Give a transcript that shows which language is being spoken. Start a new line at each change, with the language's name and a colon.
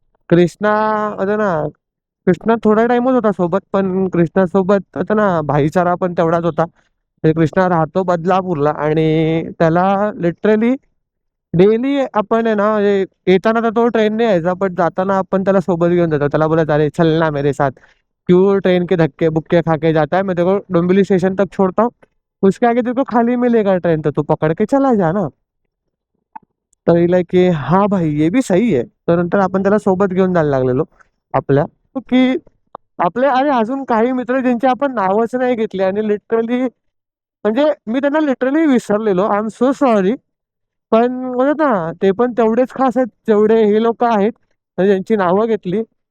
Marathi: कृष्णा होता ना, कृष्णा थोडा टाइमच होता सोबत, पण कृष्णा सोबत होता ना भाईचारा पण तेवढाच होता. म्हणजे कृष्णा राहतो बदलापूरला आणि त्याला लिटरली डेली आपण आहे ना, म्हणजे येताना तर तो ट्रेनने यायचा, बट जाताना आपण त्याला सोबत घेऊन जातो. त्याला बोलायचं
Hindi: अरे चल ना मेरे साथ, क्यों ट्रेन के धक्के बुक्के खा के जाता है, मैं तेरे को डोंबिवली स्टेशन तक छोड़ता हूँ, उसके आगे तेरे को खाली मिलेगा ट्रेन, तो तू पकड़ के चला जा ना.
Marathi: तर हिला की हा
Hindi: भाई ये भी सही
Marathi: आहे. तर नंतर आपण त्याला सोबत घेऊन जायला लागलेलो आपल्या, की आपले अरे अजून काही मित्र ज्यांची आपण नावच नाही घेतली आणि लिटरली म्हणजे मी त्यांना literally विसरलेलो,
English: I am so sorry.
Marathi: पण म्हणत ना ते पण तेवढेच खास आहेत जेवढे हे लोक आहेत म्हणजे ज्यांची नावं घेतली.